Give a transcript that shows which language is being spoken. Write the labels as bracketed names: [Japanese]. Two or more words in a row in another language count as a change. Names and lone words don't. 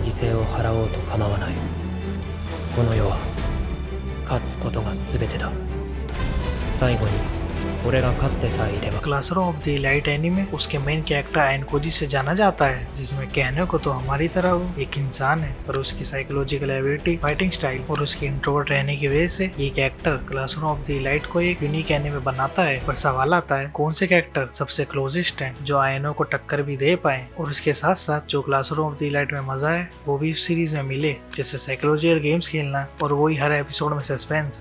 [Japanese] 牲を払おうと構わない。この世は勝つことが全てだ。最後に俺が勝ってさえいれば。 [Hindi] क्लासरूम ऑफ द इलाइट एनीमे उसके [English] main character [Hindi] आयन कोजी से जाना जाता है, जिसमें कहने को तो हमारी तरह वो एक इंसान है, पर उसकी [English] psychological ability, fighting style [Hindi] और उसकी इंट्रोवर्ट रहने की वजह से ये कैरेक्टर क्लासरूम ऑफ द इलाइट को एक [English] unique anime [Hindi] बनाता है। पर सवाल आता है कौन से कैरेक्टर सबसे क्लोजेस्ट हैं जो आयनो को टक्कर भी दे पाए और उसके साथ साथ जो क्लासरूम ऑफ द इलाइट में मजा है वो भी उस सीरीज में मिले, जैसे [English] psychological games [Hindi] खेलना और वही हर एपिसोड में सस्पेंस।